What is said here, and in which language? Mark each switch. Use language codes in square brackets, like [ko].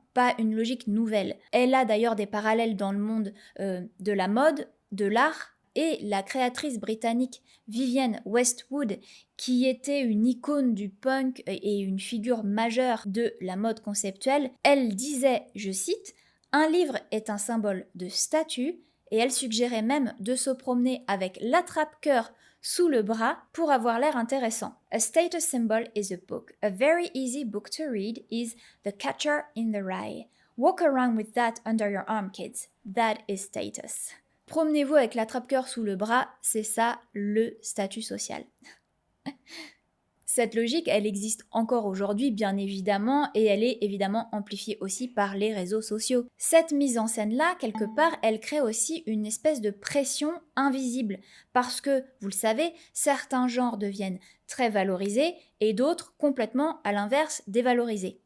[fr] pas une logique nouvelle. Elle a d'ailleurs des parallèles dans le monde de la mode, de l'art, et la créatrice britannique Vivienne Westwood, qui était une icône du punk et une figure majeure de la mode conceptuelle, elle disait, je cite, un livre est un symbole de statut, et elle suggérait même de se promener avec l'attrape-cœur sous le bras pour avoir l'air intéressant. [en] A status symbol is a book. A very easy book to read is The Catcher in the Rye. Walk around with that under your arm, kids. That is status. [fr] Promenez-vous avec l'attrape-cœur sous le bras, c'est ça le statut social. Cette logique, elle existe encore aujourd'hui, bien évidemment, et elle est évidemment amplifiée aussi par les réseaux sociaux. Cette mise en scène-là, quelque part, elle crée aussi une espèce de pression invisible, parce que, vous le savez, certains genres deviennent très valorisés et d'autres complètement, à l'inverse, dévalorisés.